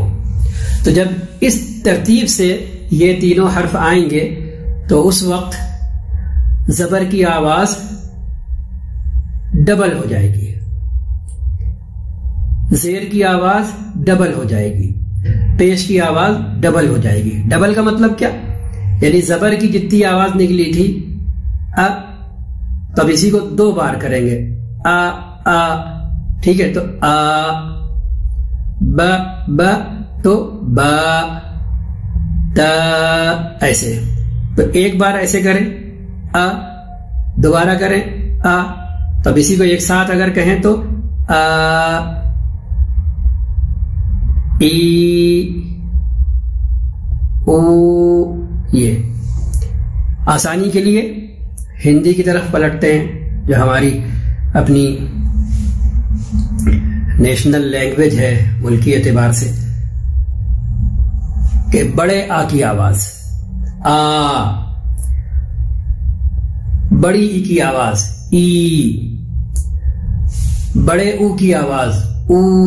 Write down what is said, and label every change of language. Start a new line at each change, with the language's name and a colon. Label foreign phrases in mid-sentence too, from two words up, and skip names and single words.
Urdu: تو جب اس ترتیب سے یہ تینوں حرف آئیں گے تو اس وقت زبر کی آواز ڈبل ہو جائے گی، زیر کی آواز ڈبل ہو جائے گی، پیش کی آواز ڈبل ہو جائے گی۔ ڈبل کا مطلب کیا؟ یعنی زبر کی جتنی آواز نکلی تھی تب اسی کو 2 بار کریں گے، ٹھیک ہے، تو ب ب تو با تا ایسے. تو ایک بار ایسے کریں دوبارہ کریں تو اب اسی کو ایک ساتھ اگر کہیں تو ای او. یہ آسانی کے لیے ہندی کی طرف پلٹتے ہیں جو ہماری اپنی
English: national language
Urdu: ہے ملکی اعتبار سے, کہ بڑے آ کی آواز آ, بڑی ای کی آواز ای, بڑے او کی آواز او.